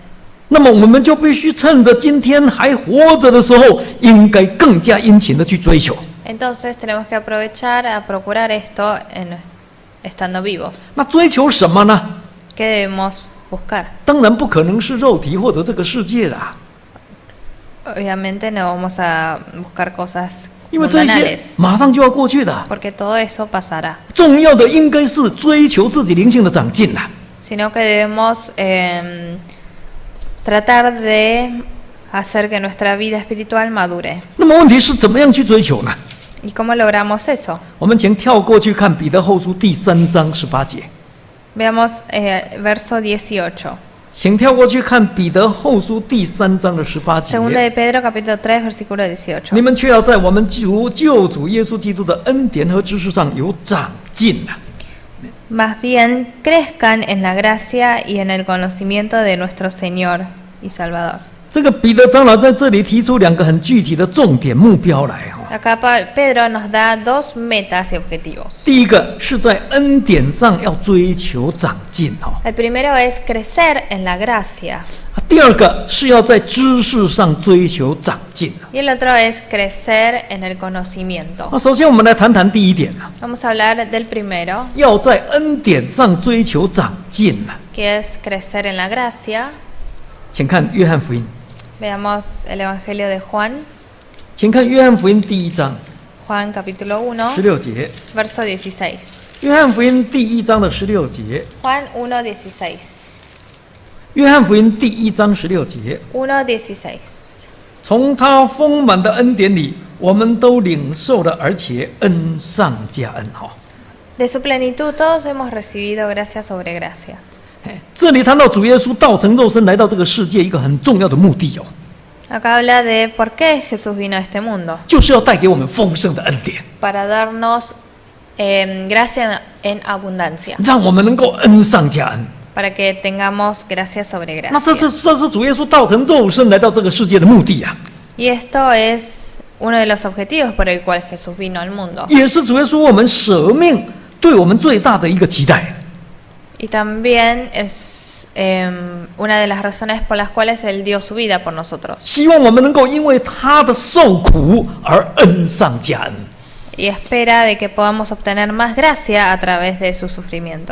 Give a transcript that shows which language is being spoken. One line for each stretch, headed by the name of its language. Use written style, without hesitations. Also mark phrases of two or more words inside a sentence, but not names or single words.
Chinese: 那么我们就必须趁着今天还活着的时候，应该更加殷勤的去追求。
Spanish: entonces tenemos que aprovechar a procurar esto estando vivos.
Chinese: 那追求什么呢？
Spanish: ¿Qué debemos buscar?
Chinese: 当然不可能是肉体或者这个世界啦，
Spanish: Obviamente no vamos a buscar cosas
Chinese: 因为这些
Spanish: mundanales,
Chinese: 马上就要过去的。
Spanish: porque todo eso pasará.
Chinese: 重要的应该是追求自己灵性的长进啦。
Spanish: Sino que debemos tratar de hacer que nuestra vida espiritual madure.
Chinese: 那么问题是怎么样去追求呢？
Spanish: ¿Y cómo logramos eso?
Chinese: 我们请跳过去看彼得后书第3章18节。
Spanish: Veamos verso 18.
Chinese: 请跳过去看彼得后书第3章的18
Spanish: Segunda
Chinese: 节。
Spanish: de Pedro capítulo 3 versículo 18.
Chinese: 你们却要在我们救主耶稣基督的恩典和知识上有长进啊。
Spanish: Más bien crezcan en la gracia y en el conocimiento de nuestro Señor y Salvador.
Chinese: 这个彼得长老在这里提出2个很具体的重点目标来。
Spanish: Acá Pedro nos da dos metas y objetivos.
Chinese: 第一个是在恩典上要追求长进。
Spanish: El primero es crecer en la gracia
Chinese: 第二个是要在知识上追求长进。
Spanish: y el otro es crecer en el conocimiento.
Chinese: 首先我们来谈谈第一点，
Spanish: Vamos a hablar del primero,
Chinese: 要在恩典上追求长进。
Spanish: que es crecer en la gracia.
Chinese: 请看约翰福音，
Spanish: Veamos el Evangelio de Juan,
Chinese: 请看约翰福音第1章
Spanish: Juan capítulo 1,
Chinese: 16 节。
Spanish: verso 16.
Chinese: 约翰福音第1章的16节。
Spanish: Juan 1:16.
Chinese: 约翰福音第1章16节。
Spanish: 1:16.
Chinese: 从他丰满的恩典里，我们都领受了，而且恩上加恩。
Spanish: De su plenitud todos hemos recibido gracia sobre gracia.
Chinese: 这里谈到主耶稣道成肉身来到这个世界，一个很重要的目的
Spanish: Acá habla de por qué Jesús vino a este mundo.
Chinese: 就是要带给我们丰盛的恩典，
Spanish: Para darnos gracia en abundancia.
Chinese: 让我们能够恩上加恩。
Spanish: Para que tengamos gracia sobre
Chinese: 那这
Spanish: gracia.
Chinese: 是主耶稣道成肉身来到这个世界的目的啊，
Spanish: Y esto es uno de los objetivos por el cual Jesús vino al mundo.
Chinese: 也是主耶稣我们舍命对我们最大的一个期待。
Spanish: Y también es una de las razones por las cuales Él dio su vida por nosotros.
Chinese: 希望我们能够因为他的受苦而恩上加恩。
Spanish: Y espera de que podamos obtener más gracia a través de su sufrimiento.